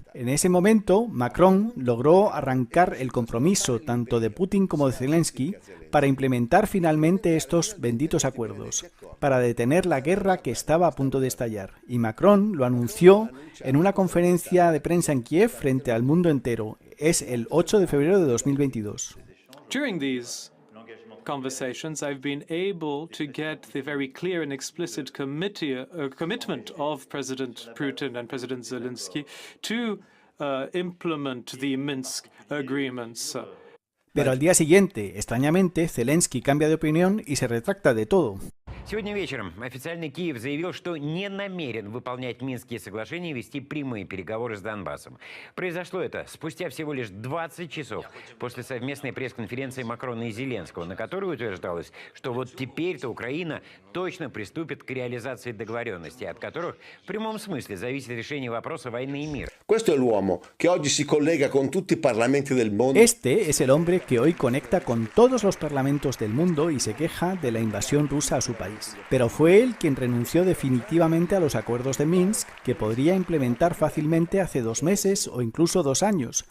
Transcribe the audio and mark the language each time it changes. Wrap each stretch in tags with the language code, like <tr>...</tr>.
<es>En ese momento, Macron logró arrancar el compromiso tanto de Putin como de Zelensky para implementar finalmente estos benditos acuerdos, para detener la guerra que estaba a punto de estallar. Y Macron lo anunció en una conferencia de prensa en Kiev frente al mundo entero. Es el 8 de febrero de 2022.</es> <en>During these conversations, I've been able to get the very clear and explicit commitment of President Putin and President Zelensky to implement the Minsk agreements.</en> <es>Pero al día siguiente, extrañamente, Zelensky cambia de opinión y se retracta de todo.</es> <ru>Сегодня вечером официальный Киев заявил, что не намерен выполнять Минские соглашения и вести прямые переговоры с Донбассом. Произошло это спустя всего лишь 20 часов после совместной пресс-конференции Макрона и Зеленского, на которой утверждалось, что вот теперь-то Украина точно приступит к реализации договоренностей, от которых в прямом смысле зависит решение вопроса войны и мира.</ru> <it>Questo è l'uomo che oggi si collega con tutti i parlamenti del mondo.</it> <es>Este es el hombre que hoy conecta con todos los parlamentos del mundo y se queja de la invasión rusa a su país. Pero fue él quien renunció definitivamente a los acuerdos de Minsk, que podría implementar fácilmente hace 2 meses o incluso 2 años.</es>